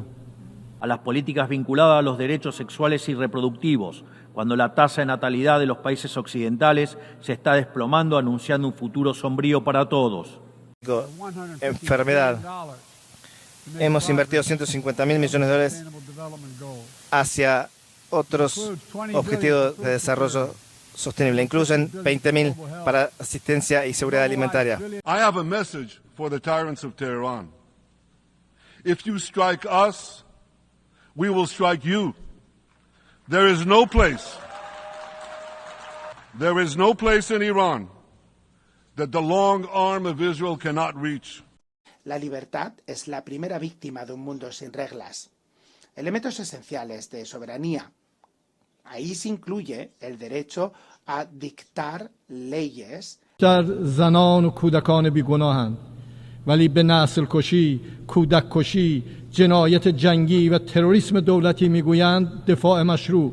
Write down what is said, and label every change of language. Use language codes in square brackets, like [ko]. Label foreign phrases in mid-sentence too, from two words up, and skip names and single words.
[es] A las políticas vinculadas a los derechos sexuales y reproductivos, cuando la tasa de natalidad de los países occidentales se está desplomando, anunciando un futuro sombrío para todos. Enfermedad. Hemos invertido 150.000 millones de dólares hacia otros objetivos de desarrollo sostenible. Incluyen 20.000 para asistencia y seguridad alimentaria. [en] I have a message for the tyrants of Tehran. If you strike us, we will strike you. There is no place in Iran that the long arm of Israel cannot reach. [es] La libertad es la primera víctima de un mundo sin reglas. Elementos esenciales de soberanía. Ahí se incluye el derecho a dictar leyes. [fa] زنان و کودکان بیگناهند ولی به نسل کشی، کودک کشی، جنایت جنگی و تروریسم دولتی میگویند دفاع مشروع.